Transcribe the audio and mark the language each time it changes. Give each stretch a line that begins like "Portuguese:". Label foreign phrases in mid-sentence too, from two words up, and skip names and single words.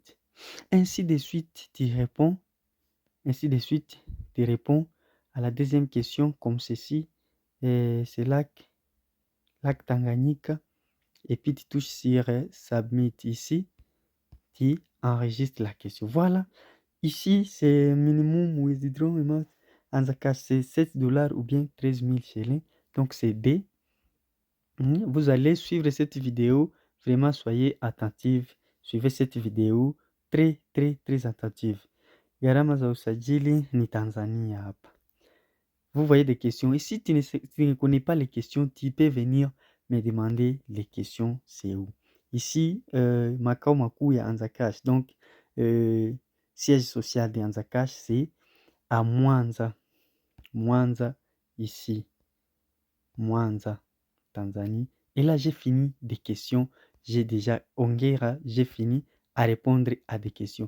French: Ainsi de suite, tu réponds. Ainsi de suite, tu réponds à la deuxième question comme ceci. C'est lac Tanganyika. Et puis tu touches sur Submit ici. Tu enregistres la question. Voilà. Ici, c'est
English: minimum withdrawal amount
French: en Zcash, c'est 7 dollars ou bien 13 000 shillings. Donc, c'est D. Vous allez suivre cette vidéo. Vraiment, soyez attentifs. Suivez cette vidéo très, très, très attentive.
Swahili: Gharama za usajili ni Tanzania hapa.
French: Vous voyez des questions. Et si tu ne connais pas les questions, tu peux venir me demander les questions, c'est où. Ici,
Swahili: makao makuu ya Anzakash.
French: Donc, siège social de Anzakash, c'est à Mwanza. Mwanza, ici. Mwanza, Tanzanie. Et là, j'ai fini des questions. J'ai déjà, Ongera, j'ai fini à répondre à des questions.